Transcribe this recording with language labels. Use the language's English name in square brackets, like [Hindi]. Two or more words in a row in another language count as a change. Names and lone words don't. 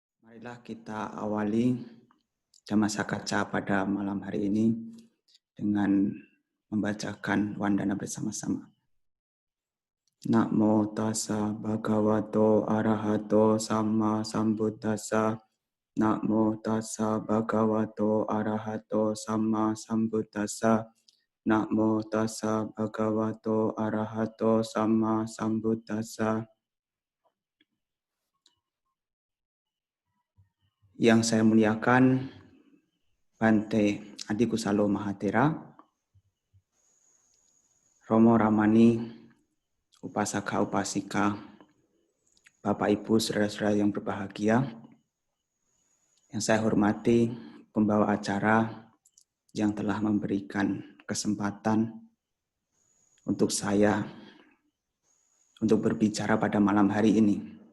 [Indonesian] Marilah kita awali Dhamma Kaca pada malam hari ini dengan membacakan wandana bersama-sama. [Pali] Namo tassa bhagavato arahato samma sambuddhassa. Namo tassa bhagavato arahato samma sambuddhassa. Namo tassa bhagavato arahato samma sambuddhassa. [Indonesian] Yang saya muliakan Bante Adi Kusalo Mahathera, Romo Ramani, Upasaka Upasika, Bapak Ibu saudara-saudara yang berbahagia, yang saya hormati pembawa acara yang telah memberikan kesempatan untuk saya untuk berbicara pada malam hari ini.